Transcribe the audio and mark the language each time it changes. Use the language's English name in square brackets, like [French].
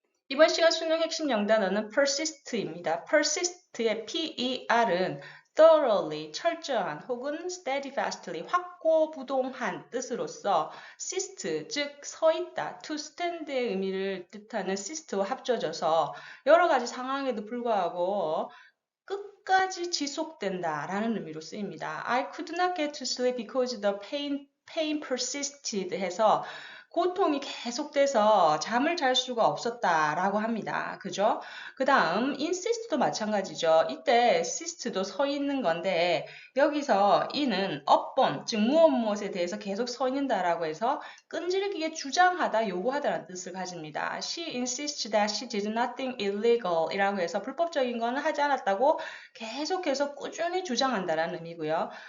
[Korean] 이번 시간 수능 핵심 영단어는 persist입니다. persist의 per은 thoroughly, 철저한 혹은 steadfastly, 확고부동한 뜻으로서 sist, 즉 서있다, to stand의 의미를 뜻하는 sist와 합쳐져서 여러 가지 상황에도 불구하고 끝까지 지속된다라는 의미로 쓰입니다. [English] I could not get to sleep because the pain persisted [Korean] 해서 고통이 계속돼서 잠을 잘 수가 없었다라고 합니다. 그죠? 그 다음 insist도 마찬가지죠. 이때 sist도 서 있는 건데 여기서 이는 upon, 즉 무엇에 대해서 계속 서 있는다라고 해서 끈질기게 주장하다, 요구하다라는 뜻을 가집니다. [English] She insists that she did nothing illegal [Korean] 이라고 해서 불법적인 거는 하지 않았다고 계속해서 꾸준히 주장한다라는 의미고요.